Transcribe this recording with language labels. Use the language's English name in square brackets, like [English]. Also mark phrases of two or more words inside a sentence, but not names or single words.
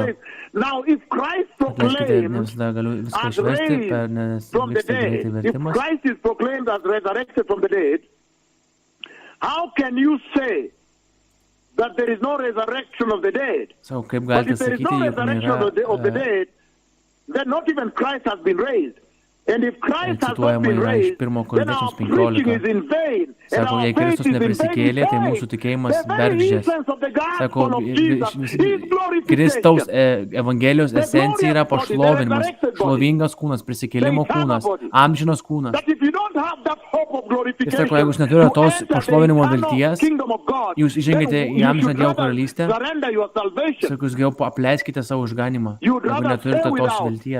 [Lithuanian] Atleiskite, ne visada galiu viską išversti, nes vyksta greitai vertimas. Sako, kaip galite sakyti, jog nėra [English] that not even Christ has been raised. And if Christ has not been raised, then our preaching is in vain. [Lithuanian] Sako, jei Kristus neprisikėlė, tai mūsų tikėjimas bergždžias. Sako, Kristaus Evangelijos esencija yra pašlovinimas, šlovingas kūnas, prisikėlimo kūnas, amžinos kūnas. Ir sako, jeigu jūs neturite tos pašlovinimo vilties, jūs įžengėte į amžiną Dievo karalystę, sako, jūs geriau apleiskite savo išganimą, jeigu neturite tos vilties.